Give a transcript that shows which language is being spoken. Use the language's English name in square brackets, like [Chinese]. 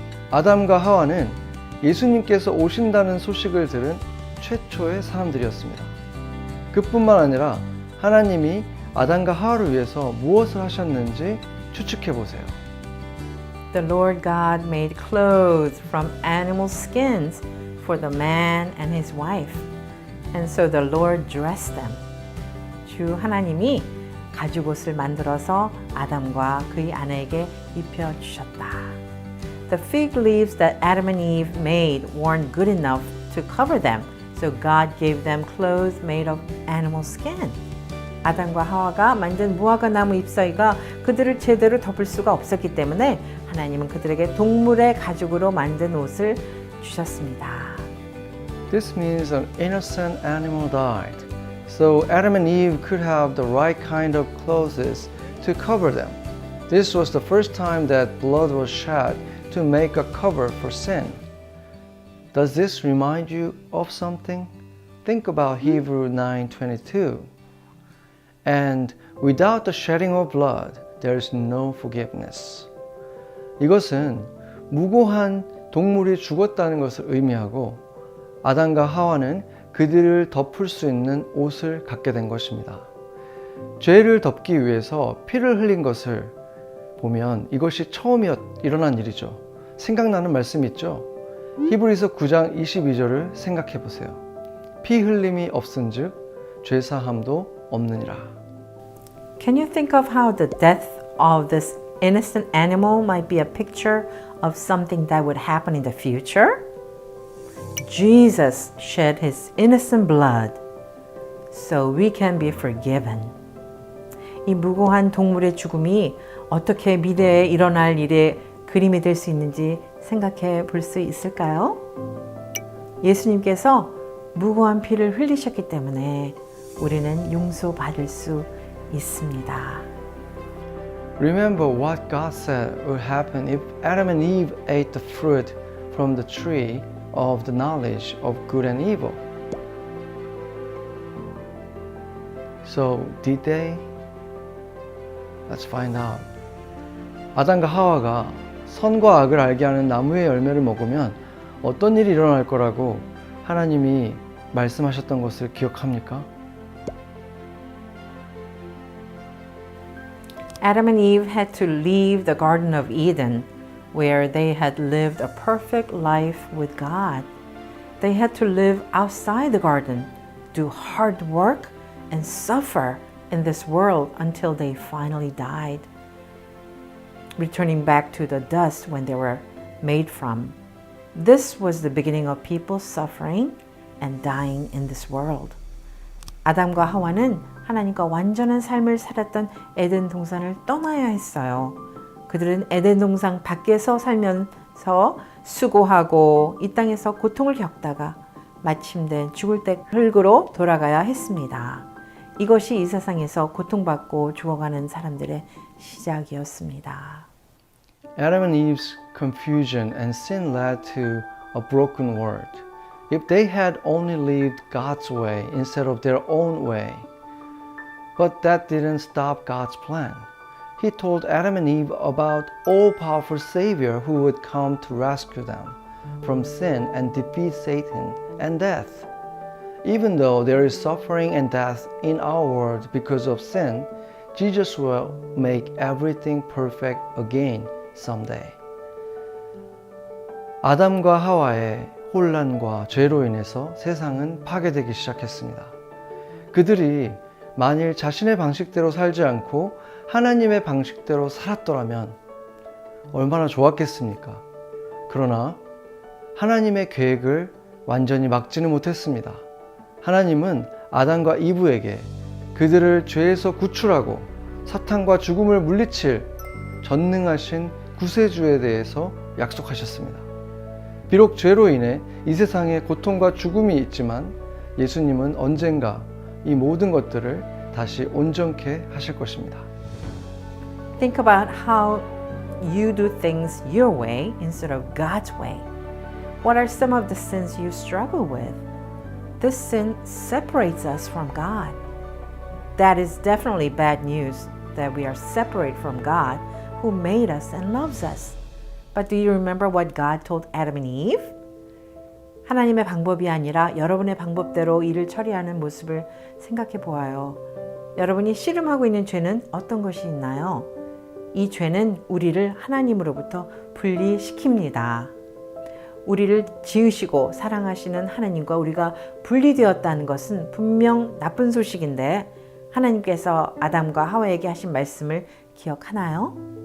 [Korean] 아담과 하와는 예수님께서 오신다는 소식을 들은 최초의 사람들이었습니다. 그뿐만 아니라 하나님이 아담과 하와를 위해서 무엇을 하셨는지 추측해 보세요. [English] The Lord God made clothes from animal skins for the man and his wife. And so the Lord dressed them. [Korean] 주 하나님이 가죽옷을 만들어서 아담과 그의 아내에게 입혀 주셨다. [English] The fig leaves that Adam and Eve made weren't good enough to cover them, so God gave them clothes made of animal skin. [Korean] 아담과 하와가 만든 무화과 나무 잎사귀가 그들을 제대로 덮을 수가 없었기 때문에 하나님은 그들에게 동물의 가죽으로 만든 옷을 주셨습니다. [English] This means an innocent animal died, so Adam and Eve could have the right kind of clothes to cover them. This was the first time that blood was shed to make a cover for sin. Does this remind you of something? Think about Hebrews 9:22. And without the shedding of blood, there is no forgiveness. [Korean] 이것은 무고한 동물이 죽었다는 것을 의미하고 아담과 하와는 그들을 덮을 수 있는 옷을 갖게 된 것입니다. 죄를 덮기 위해서 피를 흘린 것을 보면 이것이 처음 일어난 일이죠. 생각나는 말씀 있죠? 히브리서 9장 22절을 생각해 보세요. 피 흘림이 없은즉 죄사함도 없느니라. [English] Can you think of how the death of this innocent animal might be a picture of something that would happen in the future? Jesus shed his innocent blood so we can be forgiven. [Korean] 이 무고한 동물의 죽음이 어떻게 미래에 일어날 일의 그림이 될 수 있는지 생각해 볼 수 있을까요? 예수님께서 무고한 피를 흘리셨기 때문에 우리는 용서받을 수 있습니다. [English] Remember what God said would happen if Adam and Eve ate the fruit from the tree of the knowledge of good and evil. So, did they? Let's find out. [Korean] 아담과 하와가 선과 악을 알게 하는 나무의 열매를 먹으면 어떤 일이 일어날 거라고 하나님이 말씀하셨던 것을 기억합니까? [English] Adam and Eve had to leave the Garden of Eden, where they had lived a perfect life with God. They had to live outside the garden, do hard work, and suffer in this world until they finally died, returning back to the dust when they were made from. This was the beginning of people suffering and dying in this world. [Korean] 아담과 하와는 하나님과 완전한 삶을 살았던 에덴 동산을 떠나야 했어요. 그들은 에덴 동산 밖에서 살면서 수고하고 이 땅에서 고통을 겪다가 마침내 죽을 때 흙으로 돌아가야 했습니다. 이것이 이 세상에서 고통받고 죽어가는 사람들의 시작이었습니다. [English] Adam and Eve's confusion and sin led to a broken world. If they had only lived God's way instead of their own way. But that didn't stop God's plan. He told Adam and Eve about all-powerful Savior who would come to rescue them from sin and defeat Satan and death. Even though there is suffering and death in our world because of sin, Jesus will make everything perfect again someday. [Korean] 아담과 하와의 혼란과 죄로 인해서 세상은 파괴되기 시작했습니다. 그들이 만일 자신의 방식대로 살지 않고 하나님의 방식대로 살았더라면 얼마나 좋았겠습니까? 그러나 하나님의 계획을 완전히 막지는 못했습니다. 하나님은 아담과 이브에게 그들을 죄에서 구출하고 사탄과 죽음을 물리칠 전능하신 구세주에 대해서 약속하셨습니다. 비록 죄로 인해 이 세상에 고통과 죽음이 있지만 예수님은 언젠가 이 모든 것들을 다시 온전케 하실 것입니다. [English] Think about how you do things your way instead of God's way. What are some of the sins you struggle with? This sin separates us from God. That is definitely bad news that we are separate from God who made us and loves us. But do you remember what God told Adam and Eve? [Korean] 하나님의 방법이 아니라 여러분의 방법대로 일을 처리하는 모습을 생각해 보아요. 여러분이 씨름하고 있는 죄는 어떤 것이 있나요? 이 죄는 우리를 하나님으로부터 분리시킵니다. 우리를 지으시고 사랑하시는 하나님과 우리가 분리되었다는 것은 분명 나쁜 소식인데 하나님께서 아담과 하와에게 하신 말씀을 기억하나요?